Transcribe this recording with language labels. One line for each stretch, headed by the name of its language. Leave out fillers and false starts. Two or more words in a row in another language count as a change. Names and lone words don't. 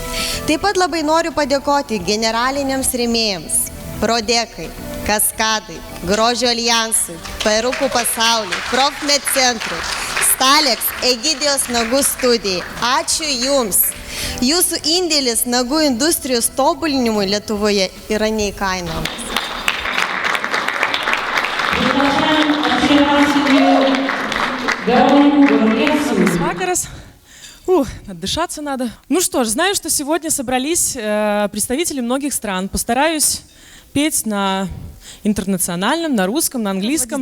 Lithuanian: Taip pat labai noriu padėkoti generaliniams rėmėjams, Prodekai, Kaskadai, Grožio alijansui, Perukų pasauliui, Profmed centrui, Stalex, Egidijos nagų studijai. Ačiū Jums! Jūsų indėlis nagų industrijos tobulinimui Lietuvoje yra neįkainojamas.
Russian: Вакарас. Отдышаться надо. Ну что ж, знаю, что сегодня собрались представители многих стран. Постараюсь петь на интернациональном, на русском, на английском.